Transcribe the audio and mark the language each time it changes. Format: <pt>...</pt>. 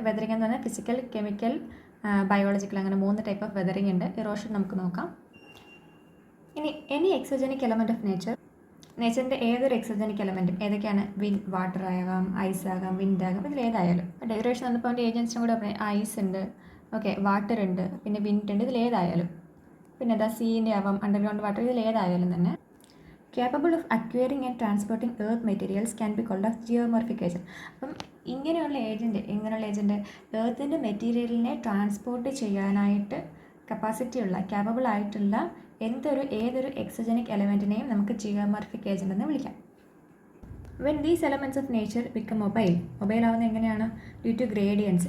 <ml>Weathering എന്ന് പറഞ്ഞാൽ physical, chemical, biological, അങ്ങനെ 3 ടൈപ്പ് ഓഫ് വെതറിംഗ് ഉണ്ട്. ഇറോഷൻ നമുക്ക് നോക്കാം. ഇനി എനി എക്സോജനിക് എലമെൻറ്റ് ഓഫ് നേച്ചറിൻ്റെ ഏതൊരു എക്സോജനിക് എലമെൻറ്റും ഏതൊക്കെയാണ്? വാട്ടർ ആകാം, ഐസ് ആകാം, വിൻഡ് ആകാം, ഇതിൽ ഏതായാലും. ഡെറിവേഷൻ വന്നപ്പോൾ അതിൻ്റെ ഏജൻസിനും കൂടെ പറഞ്ഞു ഐസ് ഉണ്ട്, ഓക്കെ, വാട്ടർ ഉണ്ട്, പിന്നെ വിൻഡ് ഉണ്ട്, ഇതിൽ ഏതായാലും. പിന്നെ സീൻ്റെ ആവാം, അണ്ടർഗ്രൗണ്ട് വാട്ടർ, ഇതിൽ ഏതായാലും തന്നെ</ml> <en>capable of acquiring and transporting earth materials can be called as geomorphic agent.</en> <ml>അപ്പം ഇങ്ങനെയുള്ള ഏജൻറ്റ് എർത്തിൻ്റെ മെറ്റീരിയലിനെ ട്രാൻസ്പോർട്ട് ചെയ്യാനായിട്ട് capable ആയിട്ടുള്ള ഏതൊരു എക്സോജനിക് എലമെൻറ്റിനെയും നമുക്ക് ജിയോമോർഫിക് ഏജൻറ്റ് എന്ന് വിളിക്കാം.</ml> <en>when these elements of nature become mobile</en> <ml>ആവുന്നത് എങ്ങനെയാണ്?</ml> <en>Due to gradients.</en>